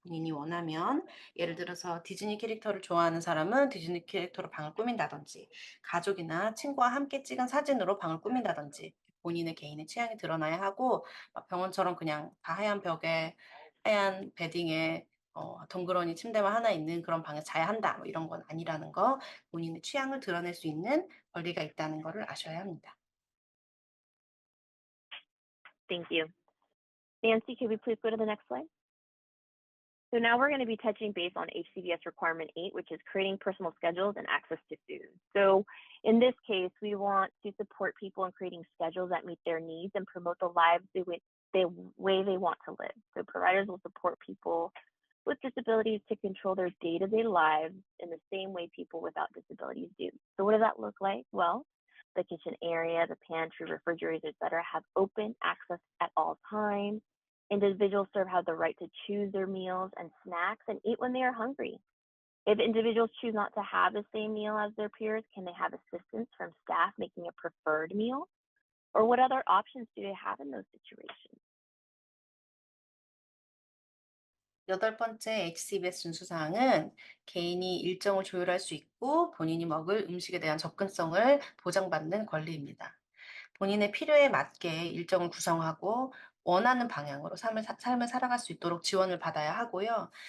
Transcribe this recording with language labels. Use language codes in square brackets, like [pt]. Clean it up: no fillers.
[ko] 본인이 원하면 예를 들어서 디즈니 캐릭터를 좋아하는 사람은 디즈니 캐릭터로 방을 꾸민다든지, 가족이나 친구와 함께 찍은 사진으로 방을 꾸민다든지, 본인의 개인의 취향이 드러나야 하고, 병원처럼 그냥 다 하얀 벽에 하얀 베딩에 덩그러니 침대만 하나 있는 그런 방에 자야 한다, 뭐 이런 건 아니라는 거, 본인의 취향을 드러낼 수 있는 권리가 있다는 거를 아셔야 합니다. [en] Thank you. Nancy, could we please go to the next slide? So now we're going to be touching base on HCBS Requirement 8, which is creating personal schedules and access to food. So in this case, we want to support people in creating schedules that meet their needs and promote the lives the way they want to live. So providers will support people with disabilities to control their day-to-day lives in the same way people without disabilities do. So what does that look like? Well, the kitchen area, the pantry, refrigerators, etc., have open access at all times. Individuals have the right to choose their meals and snacks and eat when they are hungry. If individuals choose not to have the same meal as their peers, can they have assistance from staff making a preferred meal? Or what other options do they have in those situations? [ko] 여덟 번째 HCBS 준수사항은 개인이 일정을 조율할 수 있고 본인이 먹을 음식에 대한 접근성을 보장받는 권리입니다. 본인의 필요에 맞게 일정을 구성하고 원하는 방향으로 삶을 살아갈 수 있도록 지원을 받아야 하고요.